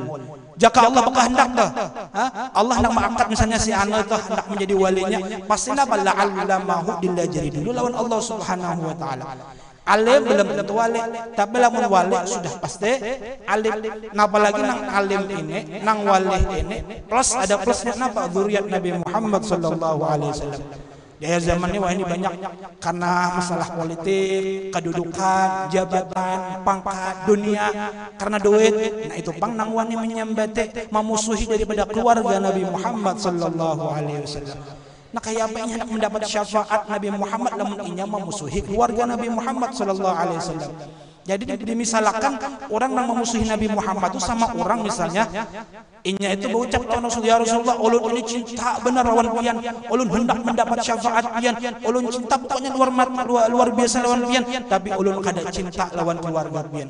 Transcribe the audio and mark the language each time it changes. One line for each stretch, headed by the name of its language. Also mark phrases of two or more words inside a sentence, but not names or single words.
Banjar: Jika Allah berkehendak dah, Allah nak mengangkat misalnya si anu itu hendak menjadi walinya, pasti napa la'allamahu dilajari dulu lawan
Arabic: الله سبحانه وتعالى.
Banjar: Alim belum tentu wali, tapi lamun wali sudah pasti alim. Napa lagi nang alim ini, nang wali ini plus ada plusnya napa zuriat Nabi Muhammad
Arabic: صلى الله عليه وسلم.
Banjar: Di akhir zaman ini wah ini banyak karena masalah politik, kedudukan, jabatan, pangkat, dunia, karena duit. Nah itu pang nang wani menyembati, memusuhi daripada keluarga Nabi Muhammad
Arabic: صلى الله عليه وسلم.
Banjar: Nah kayak apa ini hendak mendapat syafaat Nabi Muhammad lamun inya memusuhi keluarga Nabi Muhammad
Arabic: صلى الله عليه وسلم.
Banjar: Jadi dimisalkan orang yang memusuhi Nabi Muhammad itu sama orang misalnya inya itu berucap ya Rasulullah, ulun ini cinta benar lawan pian, ulun hendak mendapat syafaat pian, ulun cinta pokoknya luar biasa lawan pian, tapi ulun kada cinta lawan keluarga pian.